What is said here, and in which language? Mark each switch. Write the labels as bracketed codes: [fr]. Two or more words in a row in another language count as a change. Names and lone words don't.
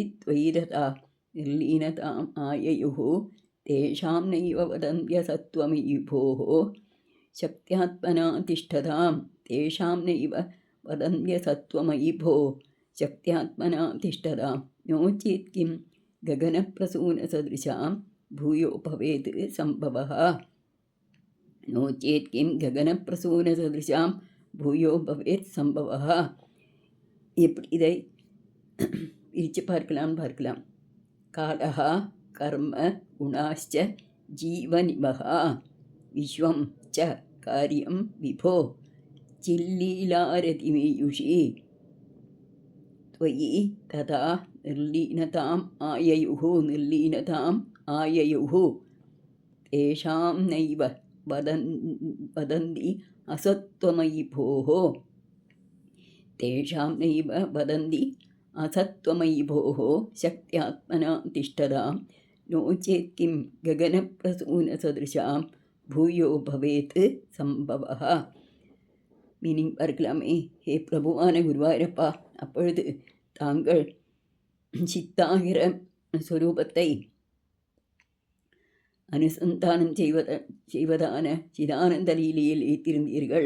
[sa] त्वयि तथा निर्लीनतामाययुः तेषां नैव वदन्त्यसत्त्वमयि भोः शक्त्यात्मना तिष्ठतां तेषां नैव वदन्त्यसत्त्वमयि भो शक्त्यात्मना तिष्ठतां नो चेत् किं गगनप्रसूनसदृशां भूयो भवेत् सम्भवः नो चेत् किं गगनप्रसूनसदृशां भूयो भवेत् सम्भवः. [ta] எப்படி இதை பிரித்து பார்க்கலாம். [sa] कालः कर्म गुणाश्च जीवनिवहः विश्वं च कार्यं विभो चिल्लीलारतिमेयुषि त्वयि तथा निर्लीनताम् आययुः तेषां नैव वदन्ति असत्त्वमयि भोः तेषां नैव वदन्ति असत्त्वमयि भोः शक्त्यात्मना तिष्ठतां नो चेत् किं गगनप्रसूनसदृशां भूयो भवेत् सम्भवः. [ta] மீனிங் பார்க்கலாமே. ஹே பிரபுவான குருவாயூரப்பா, அப்பொழுது தாங்கள் சித்தாகிற ஸ்வரூபத்தை அனுசந்தானம் செய்வதான சிதானந்த லீலையில் ஏற்றிருந்தீர்கள்.